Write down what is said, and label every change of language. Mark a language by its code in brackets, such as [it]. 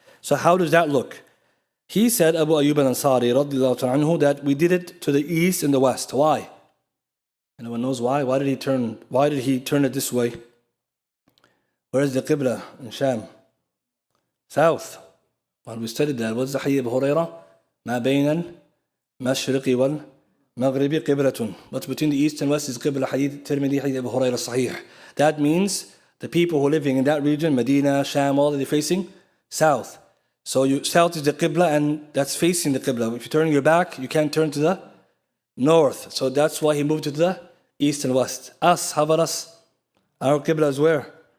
[en] So how does that look? He said, Abu Ayyub al-Ansari radiyallahu anhu, that we did it to the east and the west. Why? Anyone knows why? Why did he turn it this way? Where is the qibla in Sham? South. Well, we studied that. What's the hadith of Abu Hurairah? [ar] ما بين المشرق والمغرب قبلة. [en] What's between the east and west is qibla. Hadith Tirmidhi, hadith Abu Hurairah Sahih. That means the people who are living in that region, Medina, Sham, all that they're facing south. So south is the qibla, and that's facing the qibla. If you're turning your back, you can't turn to the north. So that's why he moved to the east and west. Us, how about us? Our qibla is where?